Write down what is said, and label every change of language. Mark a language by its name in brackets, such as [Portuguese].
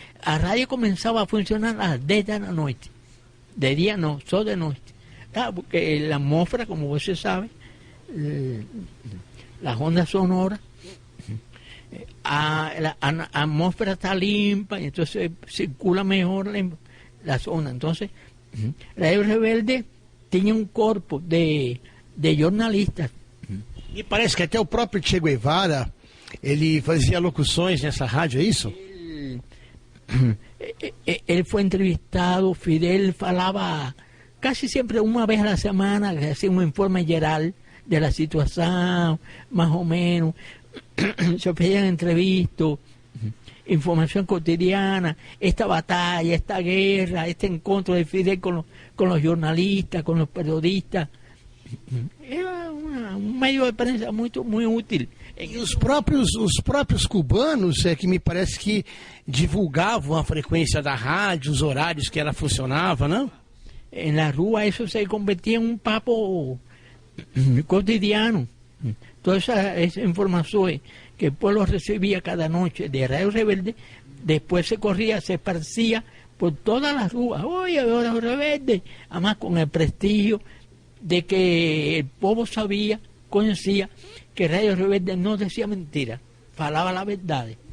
[Spanish] La radio comenzaba a funcionar a las 10 de la noche. De día no, solo de noche. Porque la atmósfera, como usted sabe, las ondas sonoras, la atmósfera está limpia, entonces circula mejor la zona. [Portuguese] Entonces, Radio Rebelde tinha um corpo de jornalistas. E parece que até o próprio Che Guevara, ele fazia locuções nessa rádio, é isso? Ele foi entrevistado, [Spanish] Fidel falava casi siempre una vez a la semana, hacía un informe general de la situación, más o menos, se pedían entrevistas, información cotidiana, esta batalla, esta guerra, este encuentro de Fidel con los jornalistas, con los periodistas. Era un medio de prensa muy útil. [Portuguese] E os próprios cubanos que me parece que divulgavam a frequência da rádio, os horários que ela funcionava, não? [Spanish] En la rúa eso se convertía en un papo cotidiano. Todas esas informaciones que el pueblo recibía cada noche de Radio Rebelde, después se corría, se esparcía por todas las ruas. Oye, Radio Rebelde, además con el prestigio de que el pueblo sabía, conocía que Radio Rebelde no decía mentira, falaba la verdad.